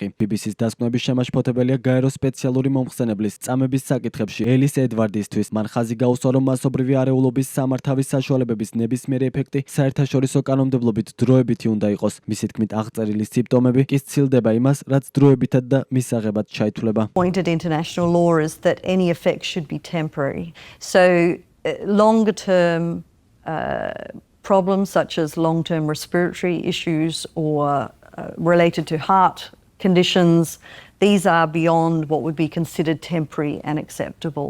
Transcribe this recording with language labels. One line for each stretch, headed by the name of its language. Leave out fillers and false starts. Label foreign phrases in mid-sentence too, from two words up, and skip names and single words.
Georgian: BBC-ს დასკვნების შემაშფოთებელია გაერო სპეციალური მომხსენებლის წამების საკითხებში ელის ედვარდისთვის. მან ხაზი გაუსვა, რომ მასობრივი არეულობის სამართავის საშუალებების ნებისმიერი ეფექტი საერთაშორისო კანონმდებლობით დროებითი უნდა იყოს. მისი თქმით, აღწერილი სიმპტომები კი სცილდება იმას, რაც დროებითად და მისაღებად ჩაითვლება.
English: International law is that any effect should be temporary. So longer term problems such as long-term respiratory issues or related to heart conditions, these are beyond what would be considered temporary and acceptable.